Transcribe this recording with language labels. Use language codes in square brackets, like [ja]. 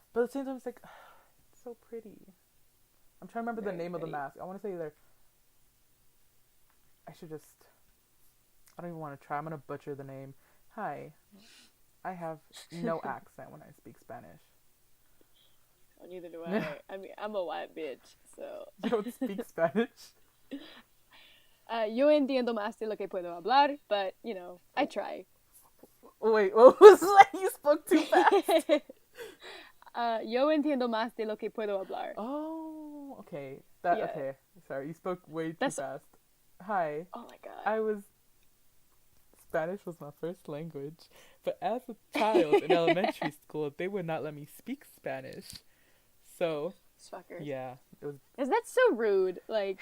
[en] But at the same time, it's like, it's so pretty. I'm trying to remember the name of the mask. I want to say either I should just. I don't even want to try. I'm gonna butcher the name. Hi, I have no accent when I speak Spanish. Oh, neither do I. I mean, I'm a white bitch, so. You don't speak Spanish? [es] Yo entiendo más de lo que puedo hablar, [en] but, you know, I try. Wait, what was that? You spoke too fast. [es] Yo entiendo más de lo que puedo hablar. [en] Oh, okay. Yeah. Okay. Sorry, you spoke way too fast. Hi. Oh my god. Spanish was my first language, but as a child in elementary school, they would not let me speak Spanish. So, Fuckers. yeah, it was. Is that so rude? Like,